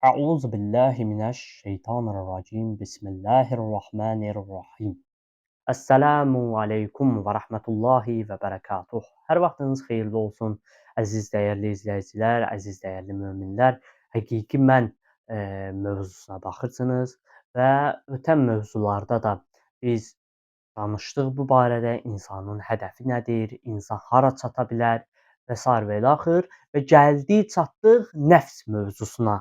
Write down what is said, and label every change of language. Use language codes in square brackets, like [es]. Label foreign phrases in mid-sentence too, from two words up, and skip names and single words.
[ar] أعوذ بالله من الشيطان الرجيم بسم الله الرحمن الرحيم. السلام عليكم ورحمة الله وبركاته. [az] Hər vaxtınız xeyirli olsun, əziz dəyərli izləyicilər, əziz dəyərli möminlər. Həqiqi mən mövzusuna baxırsınız və ötən mövzularda da biz danışdıq bu barədə, insanın hədəfi nədir, insan hara çata bilər və sair və ilaxır və gəldik çatdıq nəfs mövzusuna.